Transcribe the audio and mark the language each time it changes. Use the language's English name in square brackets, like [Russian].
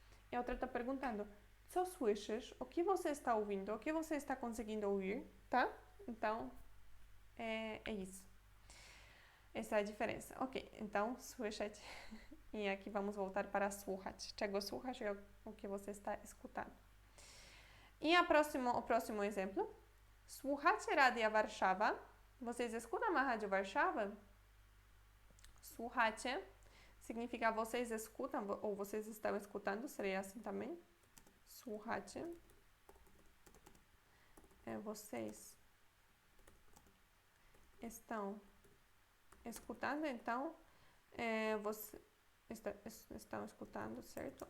[Portuguese] E a outra está perguntando, [Polish] co słyszysz? [Portuguese] O que você está ouvindo? O que você está conseguindo ouvir? Tá? Então, é isso. Essa é a diferença. Ok, então, słyszeć. E aqui vamos voltar para słuchać. [Polish] Czego słuchasz [Portuguese] é o que você está escutando. E o próximo exemplo. [Polish] Słuchacie Radia Warszawa? [Portuguese] Vocês escutam a Rádio Warszawa? Słuchacie significa vocês escutam, ou vocês estão escutando, seria assim também. Słuchacie. Vocês estão escutando, então, estão escutando, certo?